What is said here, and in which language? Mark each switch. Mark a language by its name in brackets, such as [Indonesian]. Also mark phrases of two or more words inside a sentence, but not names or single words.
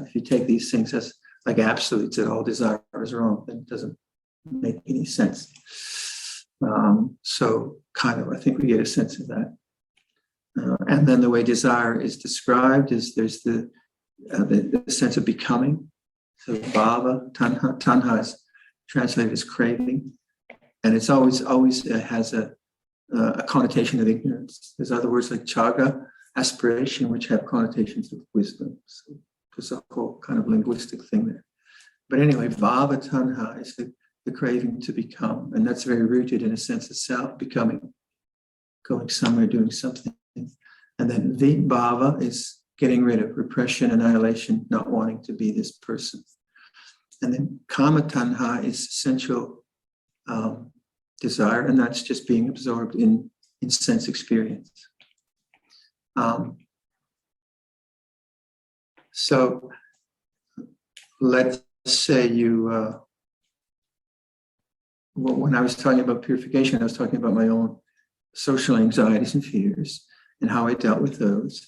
[English] If you take these things as like absolutes, that all desire is wrong, then it doesn't make any sense. So kind of, I think we get a sense of that. And then the way desire is described is there's the sense of becoming. So [Pali] bhava, tanha [English] is translated as craving. And it's always has a connotation of ignorance. There's other words like chaga, aspiration, which have connotations of wisdom. So there's a whole kind of linguistic thing there. But anyway, [Pali] bhava tanha [English] is the craving to become. And that's very rooted in a sense of self, becoming, going somewhere, doing something. And then vibhava is getting rid of repression, annihilation, not wanting to be this person. And then [Pali] kama tanha [English] is sensual desire, and that's just being absorbed in sense experience. So let's say you, when I was talking about purification, I was talking about my own social anxieties and fears and how I dealt with those.